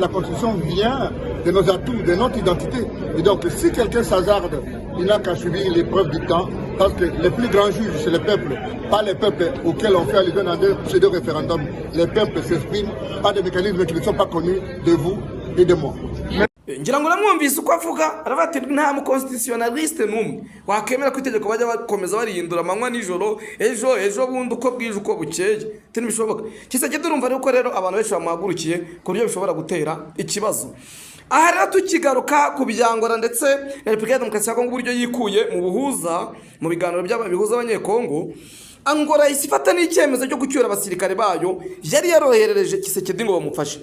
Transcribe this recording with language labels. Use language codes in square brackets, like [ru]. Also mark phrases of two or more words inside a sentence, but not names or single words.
[fr] La constitution vient de nos atouts, de notre identité. Et donc, si quelqu'un s'hasarde, il n'a qu'à subir l'épreuve du temps, parce que les plus grands juges, c'est le peuple, pas les peuples auxquels on fait allusion dans des pseudo-référendums. Les peuples s'expriment par des mécanismes qui ne sont pas connus de vous et de moi. [rw] ngira ngo namwumvise uko avuga aravuga ati nta mukonstitutionaliste n'umwe wakemera ko itegeko bajya bakomeza barihindura amanywa nijoro ejo bundi uko bwije uko bukeye ntibishoboka. Kiseke turumva ariko rero abantu benshi bamuhagurukiye ku buryo bishobora gutera ikibazo. Aha rero tukigaruka ku byangora ndetse na Repubulika ya Demokarasi ya Kongo uburyo yikuye mu buhuza mu biganiro by'abihuza abanyekongo, Angola isifata n'icyemezo cyo gucyura abasirikare bayo yari yaroherereje Kisekedi ngo bamufashe.